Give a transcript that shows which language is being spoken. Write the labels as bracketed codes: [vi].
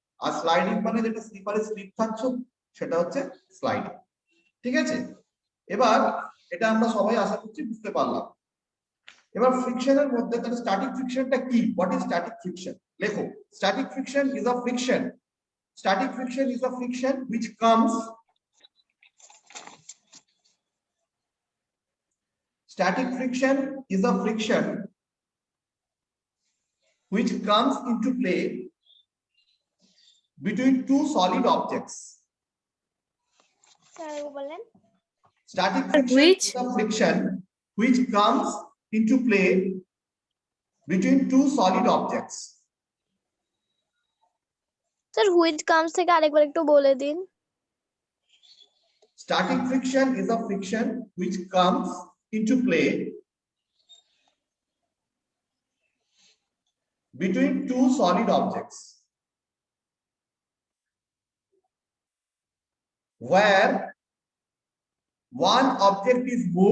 [bn] আর sliding মানে যেটা স্লিপারে slip থাকছো, সেটা হচ্ছে স্লাইডিং। ঠিক আছে? এবার এটা আমরা সবাই আশা করছি বুঝতে পারলাম। এবার ফ্রিকশনের মধ্যে তাহলে স্ট্যাটিক ফ্রিকশনটা কি? [en] What is static friction? [bn] লেখো, [en] Static friction is a friction. Static friction is a friction which comes static friction is a friction which comes into play between two solid objects. Static friction is a friction which comes into play between two solid objects. [bn] Sir, [en] which comes [bn] থেকে আরেকবার একটু বলে দিন। [en] Static friction is a friction which comes into play between two solid objects where one object is